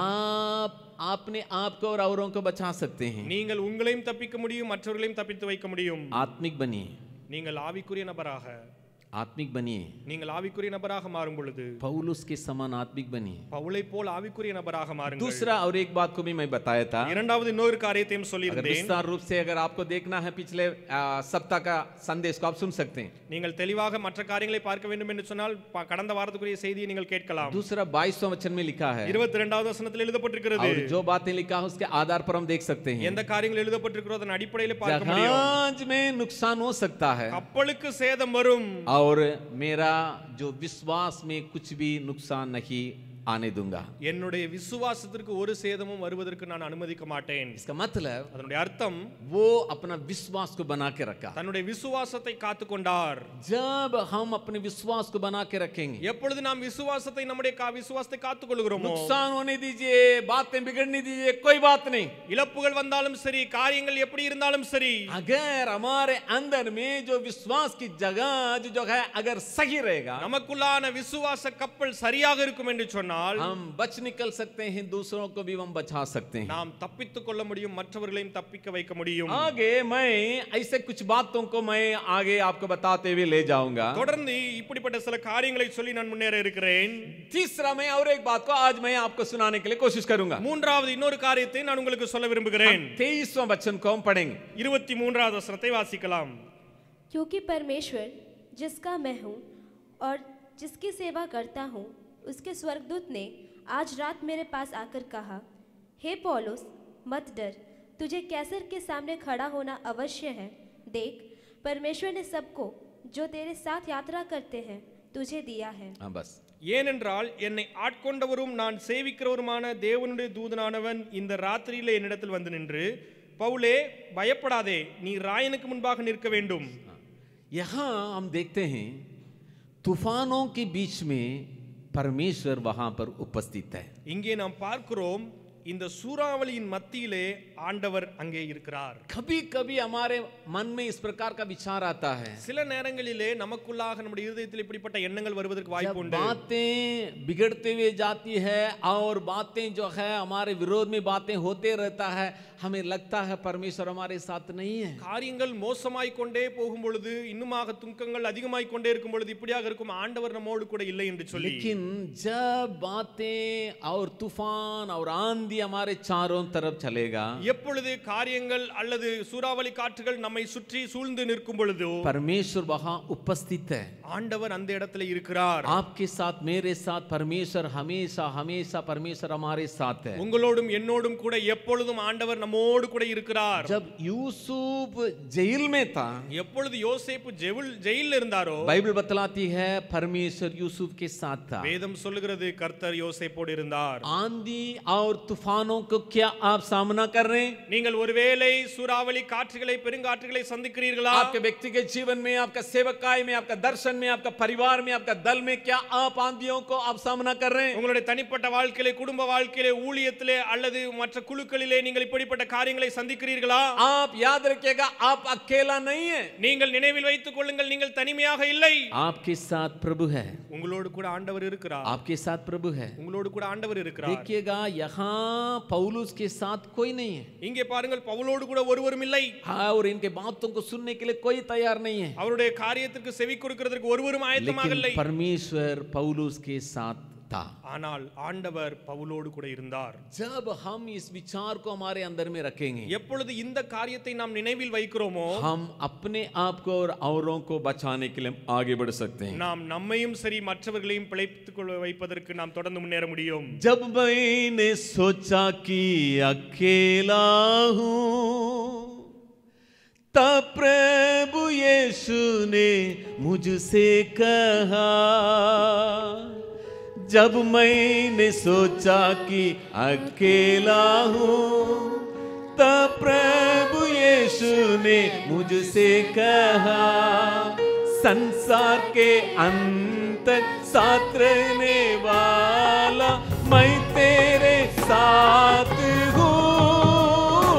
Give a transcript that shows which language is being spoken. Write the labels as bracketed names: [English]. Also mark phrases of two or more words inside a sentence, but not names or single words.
[Hindi] आप अपने आप को और औरों को बचा सकते हैं। [Tamil] நீங்கள் உங்களையும் தப்பிக்க முடியும், மற்றவர்களையும் தப்பித்து வைக்க முடியும். [Hindi] आत्मिक बनिए, [Tamil] நீங்கள் ஆவிக்குரிய நபராக, [Hindi] आत्मिक बनिए, [Tamil] நீங்கள் ஆவிக்குரிய நபராக மாறும் பொழுது [Hindi] पौलुस के समान आत्मिक बनिए। [Tamil] பவுலை போல் ஆவிக்குரிய நபராக மாறுங்கள். [Hindi] दूसरा और एक बात को भी मैं बताया था, [Tamil] இரண்டாவது இன்னொரு காரியத்தையும் [Hindi] अगर [Tamil] சொல்லியிருந்தேன். [Hindi] विस्तार रूप से अगर आपको देखना है पिछले सप्ताह का संदेश को आप सुन सकते हैं। [Tamil] நீங்கள் தெளிவாக மற்ற காரியங்களை பார்க்க வேண்டும் என்று சொன்னால் கடந்த வாரத்துக்குரிய செய்தியை நீங்கள் கேட்கலாம். [Hindi] दूसरा 22वां वचन में लिखा है, [Tamil] 22வது வசனத்தில் எழுதப்பட்டிருக்கிறது. [Hindi] और जो बातें लिखा है उसके आधार पर हम देख सकते हैं। [Tamil] எந்த காரியங்கள் எழுதப்பட்டிருக்கிறதோ அதன் அடிப்படையில் பார்க்க முடியும். [Hindi] जहाज में नुकसान हो सकता है, [Tamil] கப்பலுக்கு சேதம் வரும், [Hindi] और मेरा जो विश्वास में कुछ भी नुकसान नहीं आने दूंगा। [Tamil] என்னுடைய விசுவாசத்திற்கு ஒரு சேதமும் வருவதற்கு நான் அனுமதிக்க மாட்டேன். [Hindi] इसका मतलब [Tamil] அதனுடைய அர்த்தம், [Hindi] वो अपना विश्वास को बना के रखा। [Tamil] தன்னுடைய விசுவாசத்தை காத்துக்கொண்டார். [Hindi] जब हम अपने विश्वास को बना के रखेंगे, [Tamil] எப்பொழுது நாம் விசுவாசத்தை நம்முடைய விசுவாசத்தை காத்துக்கொள்கிறோமோ, [Hindi] नुकसान होने दीजिए, बातें बिगड़ने दीजिए, कोई बात नहीं। [Tamil] இழப்புகள் வந்தாலும் சரி, காரியங்கள் எப்படி இருந்தாலும் சரி, [Hindi] अगर हमारे अंदर में जो विश्वास की जगह जो है अगर सही रहेगा, [Tamil] நமக்குள்ளான விசுவாச கப்பல் சரியாக இருக்கும் என்று சொன்னால், [Hindi] हम बच निकल सकते हैं, दूसरों को भी हम बचा सकते हैं। [Tamil] நாம் தப்பித்துக் கொள்ள முடியும், மற்றவர்களையும் தப்பிக்க வைக்க முடியும். [Hindi] आगे मैं ऐसे कुछ बातों को मैं आगे आपको बताते हुए ले जाऊंगा। [Tamil] தொடர்ந்து இப்படிப்பட்ட சில காரியங்களை சொல்லி நான் முன்னேற இருக்கிறேன். [Hindi] तीसरा मैं और एक बात को आज मैं आपको सुनाने के लिए कोशिश करूंगा। [Tamil] மூன்றாவது இன்னொரு காரியத்தை நான் உங்களுக்கு சொல்ல விரும்புகிறேன். [Hindi] 23वां वचन को हम पढ़ेंगे। [Tamil] 23வது வசனத்தை வாசிக்கலாம். [Hindi] क्योंकि परमेश्वर जिसका मैं हूँ और जिसकी सेवा करता हूँ, उसके स्वर्गदूत ने आज रात मेरे पास आकर कहा, हे पौलुस, मत डर, तुझे कैसर के सामने खड़ा होना अवश्य है। देख, परमेश्वर ने सबको जो तेरे साथ यात्रा करते हैं तुझे दिया है। हाँ बस, [Tamil] ஏனென்றால் என்னை ஆட்கொண்டவரும் நான் சேவிக்கிறவருமான தேவனுடைய தூதனானவன் இந்த ராத்திரியிலே என்னிடத்தில் வந்து நின்று, பவுலே பயப்படாதே, நீ ராயனுக்கு முன்பாக நிற்க வேண்டும். [Hindi] यहाँ हम देखते हैं तूफानों के बीच में परमेश्वर वहां पर उपस्थित है। [Tamil] இங்கே நாம் பார்க்கிறோம், இந்த சூறாவளியின் மத்தியிலே ஆண்டவர் அங்கே இருக்கிறார். [Hindi] कभी कभी हमारे मन में इस प्रकार का विचार आता है, [Tamil] சில நேரங்களிலே நமக்குள்ளாக நம்முடைய இதயத்தில் இப்படிப்பட்ட எண்ணங்கள் வருவதற்கு வாய்ப்பு [Hindi] जब [Tamil] உண்டு. [Hindi] बातें बिगड़ते हुए जाती है और बातें जो है हमारे विरोध में बातें होते रहता है, हमें लगता है परमेश्वर हमारे साथ नहीं है. [Tamil] காரியங்கள் மோசமாய் கொண்டே போகும் பொழுது, இன்னுமாக துக்கங்கள் அதிகமாய் கொண்டே இருக்கும் பொழுது இப்படியாக இருக்கும், ஆண்டவர் நம்மோடு கூட இல்லை என்று சொல்லி. [Hindi] लेकिन जब बातें और तूफान और आंधी हमारे चारों तरफ चलेगा, [Tamil] எப்பொழுது காரியங்கள் அல்லது சூறாவளி காற்றுகள் நம்மை சுற்றி சூழ்ந்து நிற்கும் பொழுது [Hindi] परमेश्वर वहां उपस्थित है. [Tamil] ஆண்டவர் அந்த இடத்துல இருக்கிறார். [Hindi] आपके साथ मेरे साथ परमेश्वर हमेशा हमेशा परमेश्वर हमारे साथ है. [Tamil] உங்களோடும் என்னோடும் கூட எப்பொழுதும் ஆண்டவர் நம்மோடு கூட இருக்கிறார். [Hindi] जब यूसुफ जेल में था, [Tamil] எப்பொழுது யோசேப்பு ஜெயிலில் இருந்தாரோ [Hindi] बाइबल बतलाती है परमेश्वर यूसुफ के साथ था. [Tamil] வேதம் சொல்லுகிறது கர்த்தர் யோசேப்போடு இருந்தார். [Hindi] आंधी और तूफानों को क्या आप सामना कर रहे हैं? [Tamil] நீங்கள் ஒருவேளை சூறாவளி காற்றுகளை பெருங்காற்றுகளை சந்திக்கிறீர்களா? [Hindi] आपके व्यक्तिगत जीवन में, आपका सेवकाई में, आपका दर्शन में, आपका परिवार में, आपका दल में क्या आप आंधियों को आप सामना कर रहे हैं? [Tamil] உங்களுடைய தனிப்பட்ட வாழ்க்கையிலே, குடும்ப வாழ்க்கையிலே, ஊழியத்திலே அல்லது மற்ற குழுக்களிலே நீங்கள் இப்படிப்பட்ட காரியங்களை சந்திக்கிறீர்களா? [Hindi] आप याद रखिएगा, आप अकेला नहीं है. [Tamil] நீங்கள் நினைவில் வைத்துக் கொள்ளுங்கள், நீங்கள் தனிமையாக இல்லை. [Hindi] आपके साथ प्रभु है. [Tamil] உங்களோடு கூட ஆண்டவர் இருக்கிறார். [Hindi] आपके साथ प्रभु है. [Tamil] உங்களோடு கூட ஆண்டவர் இருக்கிறார். [Hindi] देखिएगा, यहाँ पौलुस के साथ कोई नहीं है. [Tamil] இங்கே பாருங்கள், பவுலோடு கூட ஒருவரும் இல்லை. [Hindi] और इनके बातों को सुनने के लिए कोई तैयार नहीं है. [Tamil] அவருடைய காரியத்திற்கு செவி கொடுக்கிறதுக்கு ஒருவரும் ஆயத்தமாக இல்லை. [Hindi] लेकिन परमेश्वर पौलुस के साथ था. [Tamil] ஆனால் ஆண்டவர் பவுலோடு கூட இருந்தார். [Hindi] जब हम इस विचार को हमारे अंदर में रखेंगे, [Tamil] எப்பொழுது இந்த காரியத்தை நாம் நினைவில் வைக்கிறோமோ [Hindi] हम अपने आप को और औरों को बचाने के लिए आगे बढ़ सकते हैं. [Tamil] நாம் நம்மையும் சரி மற்றவர்களையும் பிழைத்துக் வைப்பதற்கு நாம் தொடர்ந்து முன்னேற முடியும். [Hindi] जब मैंने सोचा कि अकेला हूँ, तब प्रभु यीशु ने मुझसे कहा. जब मैंने सोचा कि अकेला हूँ, तब प्रभु यीशु ने मुझसे कहा, संसार के अंत साथ रहने वाला मैं तेरे साथ हूँ.